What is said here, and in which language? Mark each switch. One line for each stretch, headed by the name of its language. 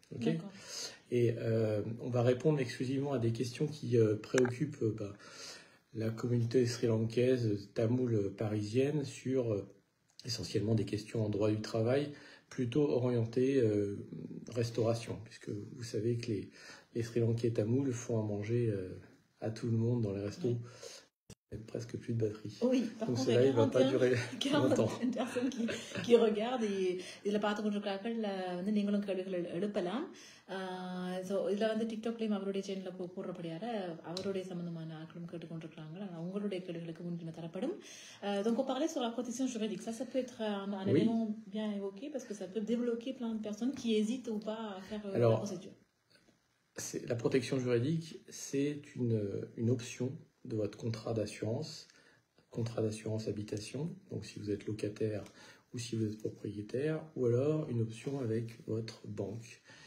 French: Okay, et on va répondre exclusivement à des questions qui préoccupent la communauté sri-lankaise, tamoule parisienne, sur essentiellement des questions en droit du travail, plutôt orientées restauration, puisque vous savez que les Sri-Lankais tamouls font à manger à tout le monde dans les restos. Il y a presque plus de batterie. Oui, par donc contre, cela ne va pas durer longtemps. Une personne qui regarde et
Tamil: இதில் பார்த்து கொண்டிருக்கிறார்கள் வந்து நீங்களும் கேள்விகள் எழுப்பலாம். So இதில் வந்து டிக்டாக்லேயும் அவருடைய சேனலில் போடுறபடியால் அவருடைய சம்பந்தமான ஆட்களும் கேட்டுக்கொண்டிருக்கிறாங்க. உங்களுடைய கேள்விகளுக்கு முன்னுரிமை தரப்படும்.
French: Donc on parlait sur la protection juridique. Ça peut être un élément bien évoqué parce que ça peut débloquer plein de personnes qui hésitent ou pas à faire la procédure. La protection juridique, c'est une option de votre contrat d'assurance habitation, donc si vous êtes locataire ou si vous êtes propriétaire, ou alors une option avec votre banque.